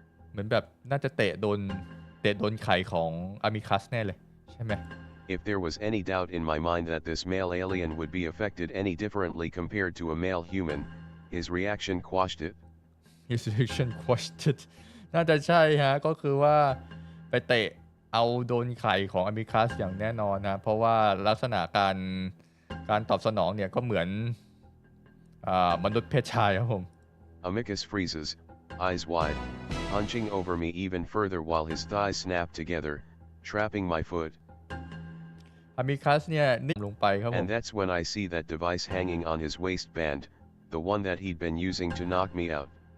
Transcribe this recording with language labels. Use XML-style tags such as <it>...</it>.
<th>เหมือนแบบน่าจะเตะโดนไข่ของอามิคัสแน่เลยใช่ไหม</th> <en>If there was any doubt in my mind that this male alien would be affected any differently compared to a male human, his reaction quashed it. His reaction quashed it</en> <th>น่าจะใช่ฮะก็คือว่าไปเตะเอาโดนไข่ของอามิคัสอย่างแน่นอนนะเพราะว่าลักษณะการตอบสนองเนี่ยก็เหมือนมนุษย์เพศชายครับผม</th> <en>Amicus freezes, eyes wide, hunching over me even further while his thighs snap together, trapping my foot.</en> <th>อามิคัสเนี่ยนิ่งลงไปครับผม</th> <en>And that's when I see that device hanging on his waistband, the one that he'd been using to knock me out.</en>